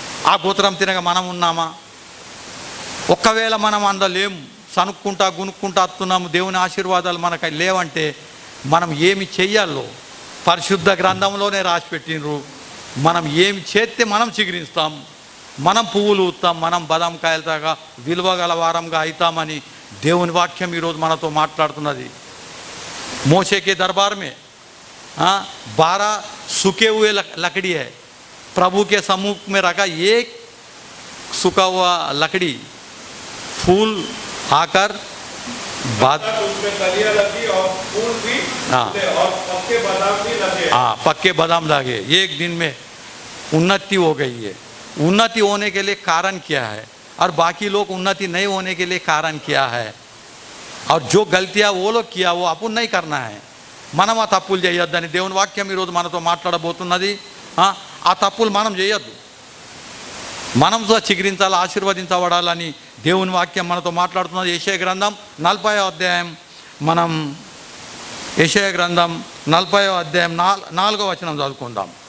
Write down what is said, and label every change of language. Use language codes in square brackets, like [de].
[te] ఆ గోత్రం తినగా మనం ఉన్నామా? ఒక్కవేళ మనం అందలేం, సనుక్కుంటా గునుక్కుంటా వస్తున్నాము, దేవుని ఆశీర్వాదాలు మనకు లేవంటే మనం ఏమి చెయ్యాలో పరిశుద్ధ గ్రంథంలోనే రాసి పెట్టినరు. మనం ఏమి చేస్తే మనం చిగురిస్తాం. మనం పువ్వులు ఊతాం, మనం బదాం కాయలతాగా విలువ గల వారంగా అవుతామని దేవుని వాక్యం ఈరోజు మనతో మాట్లాడుతున్నది. [hi] मोशे के दरबार में 12 सूखे हुए लकड़ी है, प्रभु के सम्मुख में रखा एक सूखा हुआ लकड़ी, फूल आकर बाद उसमें कलियां लगी और फूल भी और पक्के बादाम भी लगे। पक्के बादाम लगे। एक दिन में उन्नति हो गई है। उन्नति होने के लिए कारण क्या है और बाकी लोग उन्नति नहीं होने के लिए कारण क्या है, और जो गलतियां वो लोग किया वो अपन नहीं करना है. [te] మనం ఆ తప్పులు చేయొద్దని దేవుని వాక్యం ఈరోజు మనతో మాట్లాడబోతున్నది. ఆ తప్పులు మనం చేయొద్దు, మనం చిగురించాలి, ఆశీర్వదించబడాలని దేవుని వాక్యం మనతో మాట్లాడుతున్నది. యెషయా గ్రంథం 40వ అధ్యాయం, మనం యెషయా గ్రంథం 40వ అధ్యాయం 4వ వచనం చదువుకుందాం.